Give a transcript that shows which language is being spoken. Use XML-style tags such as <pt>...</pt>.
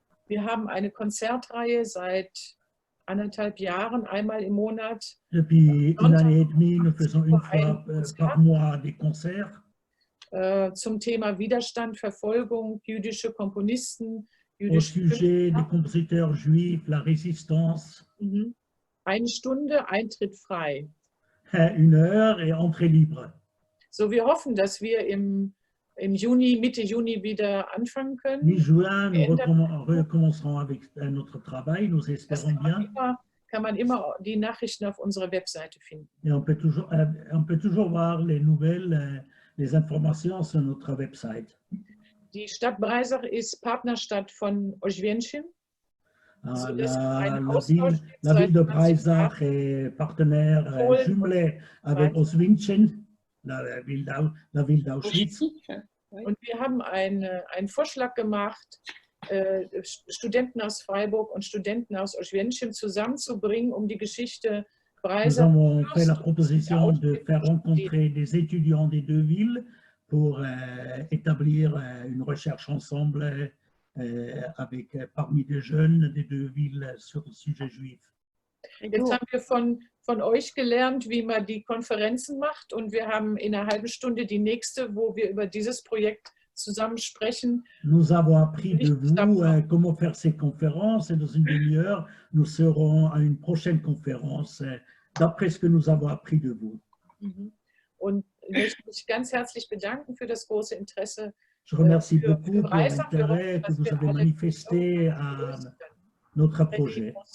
<de>Wir haben eine Konzertreihe seit 1,5 Jahren, einmal im Monat.</de> <fr>Depuis une année et demie, nous faisons une fois par mois des concerts</fr> <de>Zum Thema Widerstand, Verfolgung, jüdische Komponisten,</de> <fr>au</fr> <de>jüdische</de> <fr>sujet des compositeurs juifs, la résistance.</fr> <de>Mhm. 1 Stunde, Eintritt frei.</de> <fr>1 heure et entrée libre.</fr> <de>So, wir hoffen, dass wir im Juni, Mitte Juni wieder anfangen können.</de> <fr>Mi-juin, nous recommencerons avec notre travail, nous espérons bien.</fr> <de>Kann man immer die Nachrichten auf unserer Webseite finden.</de> <fr>Et on peut toujours voir les nouvelles, les informations sur notre website.</fr> <de>Die Stadt Breisach ist Partnerstadt von Oświęcim.</de> <fr>La ville de Breisach est partenaire jumelé avec Auschwitz, la ville d'Auschwitz.</fr> <de>Und wir haben einen Vorschlag gemacht, Studenten aus Freiburg und Studenten aus Oświęcim zusammenzubringen, um die Geschichte</de> <fr>Nous</fr> <de>Breisach</de> <fr>avons fait la proposition de faire rencontrer des étudiants des deux villes pour établir une recherche ensemble avec parmi des jeunes des deux villes sur le sujet juif.</fr> <de>Jetzt haben wir von euch gelernt, wie man die Konferenzen macht, und wir haben in einer halben Stunde die nächste, wo wir über dieses Projekt zusammen sprechen.</de> <fr>Nous avons appris de vous comment faire ces conférences et dans une demi-heure, nous serons à une prochaine conférence d'après ce que nous avons appris de vous.</fr> <de>Und ich möchte mich ganz herzlich bedanken für das große Interesse.</de> <fr>Je remercie beaucoup pour l'intérêt que vous avez manifesté à notre projet.</fr>